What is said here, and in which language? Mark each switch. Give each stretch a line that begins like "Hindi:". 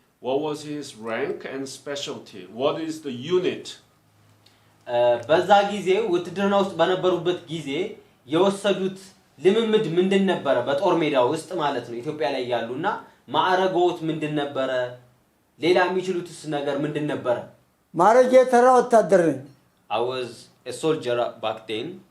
English: What was his rank and specialty? What is the unit?
Amharic: በዛ ጊዜ ውትድርና ውስጥ በነበሩበት ጊዜ የወሰዱት ልምምድ ምንድን ነበር? በጦር ሜዳ ውስጥ ማለት ነው ኢትዮጵያ ላይ ያሉና ማዕረጎት ምንድን ነበር? ሌላ የሚችሉትስ ነገር ምንድን ነበር? ማዕረጌ ተራ ወታደር ነኝ።
English: I was a soldier back then.